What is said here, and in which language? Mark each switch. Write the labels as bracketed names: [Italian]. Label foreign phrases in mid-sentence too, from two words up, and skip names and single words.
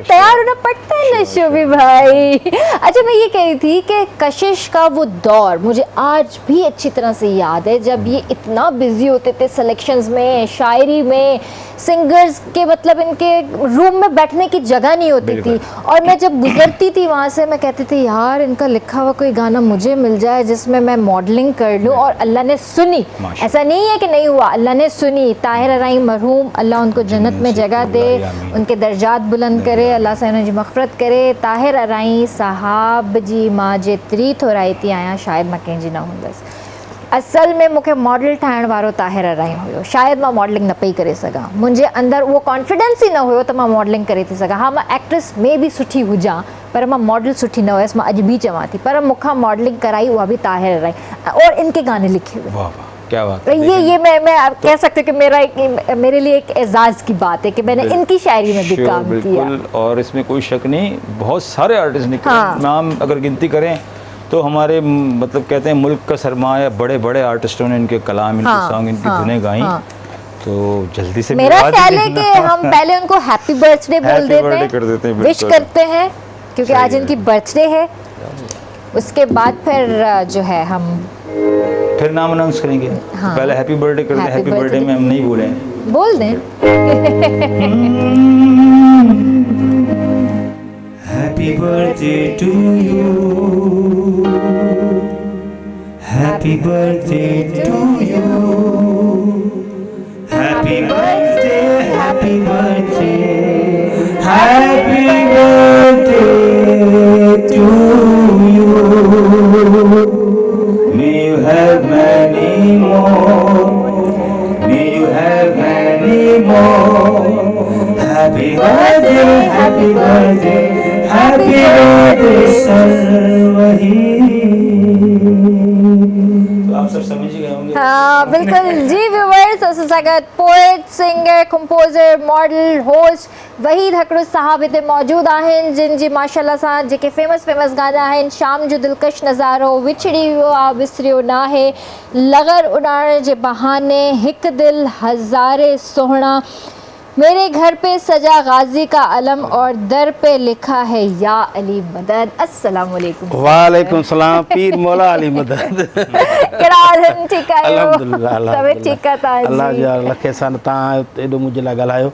[Hindi] तैयार होना पड़ता है ना शोभी भाई। अच्छा, मैं ये कह रही थी कि कशिश का वो दौर मुझे आज भी अच्छी तरह से याद है, जब ये इतना बिजी होते थे सिलेक्शंस में, शायरी में, सिंगर्स के मतलब इनके रूम में बैठने की जगह नहीं होती थी। बिल्कुल। और मैं जब गुजरती थी वहाँ से, मैं कहती थी यार इनका लिखा हुआ कोई गाना मुझे मिल जाए जिसमें मैं मॉडलिंग कर लूँ। और अल्लाह ने सुनी, माशाअल्लाह। ऐसा नहीं है कि नहीं हुआ, अल्लाह ने सुनी। ताहिर अराई मरहूम, अल्लाह उनको जन्नत में जगह दे, आमीन। उनके दर्जात बुलंद करे, अल्लाह से उन्हें जी मग़फ़िरत करे। [Sindhi] ताहिर अराई साहब जी मां जेतिरी थोराई थी आया शायद मां कंहिंजी न हूंदसि। असल में मूंखे मॉडल ठाहिण वारो ताहिर अराई हुयो। शायद मां मॉडलिंग न पई करे सघां, मुंहिंजे अंदरि उहो कॉन्फिडेंस ई न हुयो त मां मॉडलिंग करे थी सघां। हा, मां एक्ट्रेस में बि सुठी हुजां, पर मां मॉडल सुठी न हुयसि, मां अॼु बि चवां थी। पर मूंखां मॉडलिंग कराई उहा बि ताहिर अराई, [Hindi] और इनके गाने लिखे हुए। वाह वाह, क्या बात तो है। ये मैं कह सकते कि मेरे लिए एक एजाज़ की बात है कि मैंने इनकी शायरी में भी [English] Sure, [Hindi] काम किया। बिल्कुल, और इसमें कोई शक नहीं, बहुत सारे आर्टिस्ट निकले। हाँ। नाम अगर गिनती करें तो हमारे मतलब कहते हैं मुल्क का सरमाया, बड़े बड़े आर्टिस्टों ने इनके कलाम, इनके हाँ, सॉन्ग, इनकी हाँ, धुनें गाई। हाँ। तो जल्दी से मेरा मिलवा ख्याल है दीजिए कि ना। हम पहले उनको [English] happy birthday [Hindi] बोल [English] Happy birthday कर [Hindi] देते देते हैं, हैं, विश बिल्कुल। करते हैं, क्योंकि सही आज है। इनकी बर्थडे है। उसके बाद फिर जो है हम फिर नाम अनाउंस करेंगे। हाँ। पहले [English] happy birthday [Hindi] कर दें। [English] Happy happy birthday birthday। [Hindi] में हम नहीं बोले हैं। बोल दें। [English] Happy birthday to you. Happy birthday to you. Happy birthday, happy birthday, happy birthday to you. May you have many more. May you have many more. Happy birthday, happy birthday, happy birthday, [Hindi] तो आप सब समझ ही गए होंगे। हाँ बिल्कुल जी व्यूअर्स, [Sindhi] असां सां गॾु [English] poet, singer, composer, model, host [Sindhi] वहीद हकड़ू साहब हिते मौजूदु आहिनि, जिन जी माशाअल्लाह सां जेके फेमस गाना आहिनि, शाम जो दिलकश नज़ारो, विछड़ी वियो आहे विसरियो नाहे, लगर उॾाइण जे बहाने, हिकु दिल हज़ारे सोहणा, [Hindi] मेरे घर पे सजा गाजी का अलम और दर पे लिखा है या अली मदद। [Arabic] السلام عليكم. وعليكم سلام, [Hindi] पीर मौला अली मदद। [Sindhi] कहिड़ा हाल आहिनि? ठीकु आहियो? अल्हम्दुलिल्लाह, तबियत ठीकु आहे तव्हांजी? अल्लाह जा लखे सन तव्हां एॾो मुंहिंजे लाइ ॻाल्हायो।